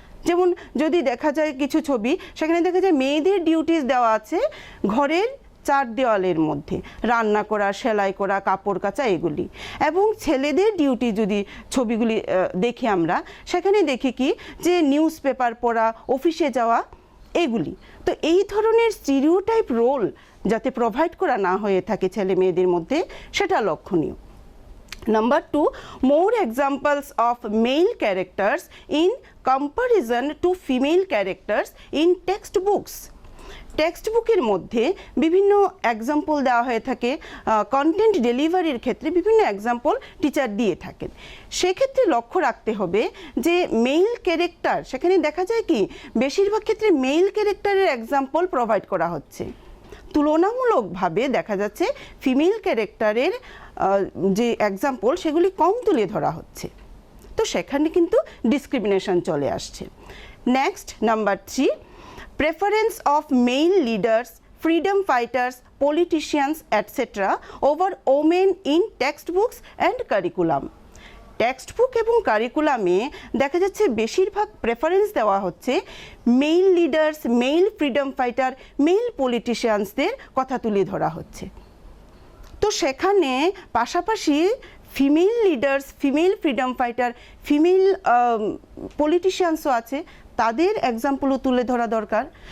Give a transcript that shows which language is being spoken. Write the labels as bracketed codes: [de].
[bn] যেমন যদি দেখা যায় কিছু ছবি, সেখানে দেখা যায় মেয়েদের ডিউটিস দেওয়া আছে ঘরের 4 দেওয়ালের মধ্যে, রান্না করা, সেলাই করা, কাপড় কাচা এগুলি, এবং ছেলেদের ডিউটি যদি ছবিগুলি দেখি আমরা, সেখানে দেখি কি যে নিউজ পেপার পড়া, অফিসে যাওয়া এগুলি। তো এই ধরনের স্টিরিওটাইপ রোল যাতে প্রোভাইড করা না হয়ে থাকে ছেলে মেয়েদের মধ্যে, সেটা লক্ষণীয়। [en] Number 2, more examples of male characters in comparison to female characters in textbooks. [bn] Text বুকের মধ্যে বিভিন্ন এক্সাম্পল দেওয়া হয়ে থাকে, কন্টেন্ট ডেলিভারির ক্ষেত্রে বিভিন্ন এক্সাম্পল টিচার দিয়ে থাকেন। সেক্ষেত্রে লক্ষ্য রাখতে হবে যে মেল ক্যারেক্টার, সেখানে দেখা যায় কি বেশিরভাগ ক্ষেত্রে মেল ক্যারেক্টারের এক্সাম্পল প্রোভাইড করা হচ্ছে, তুলনামূলকভাবে দেখা যাচ্ছে ফিমেল ক্যারেক্টারের যে এক্সাম্পল সেগুলি কম তুলে ধরা হচ্ছে। তো সেখানে কিন্তু ডিসক্রিমিনেশন চলে আসছে। [en] Next, number 3, preference of male leaders, freedom fighters, politicians, etc. over women in textbooks and curriculum. [bn] Text book এবং কারিকুলামে দেখা যাচ্ছে বেশিরভাগ প্রেফারেন্স দেওয়া হচ্ছে mail leaders, mail freedom fighter, mail পলিটিশিয়ানসদের কথা তুলে ধরা হচ্ছে। তো সেখানে পাশাপাশি female leaders, female freedom fighter, female পলিটিশিয়ানসও আছে, তাদের এক্সাম্পলও তুলে ধরা দরকার।